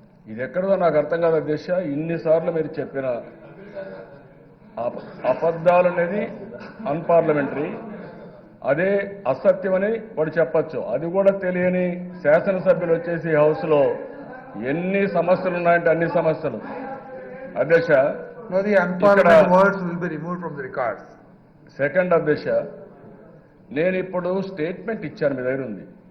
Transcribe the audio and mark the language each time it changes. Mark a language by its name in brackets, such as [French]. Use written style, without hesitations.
[Telugu] ఇది ఎక్కడదో నాకు అర్థం కాదు అధ్యక్ష. ఇన్నిసార్లు మీరు చెప్పిన అబద్ధాలు అనేది అన్పార్లమెంటరీ, అదే అసత్యం అని వాడు చెప్పచ్చు. అది కూడా తెలియని శాసనసభ్యులు వచ్చేసి హౌస్లో ఎన్ని సమస్యలు ఉన్నాయంటే అన్ని సమస్యలు అధ్యక్ష. [English] No, the unparliament words will be removed from the records. [Telugu] Second అధ్యక్ష, నేను ఇప్పుడు స్టేట్మెంట్ ఇచ్చాను, మీ దగ్గర ఉంది.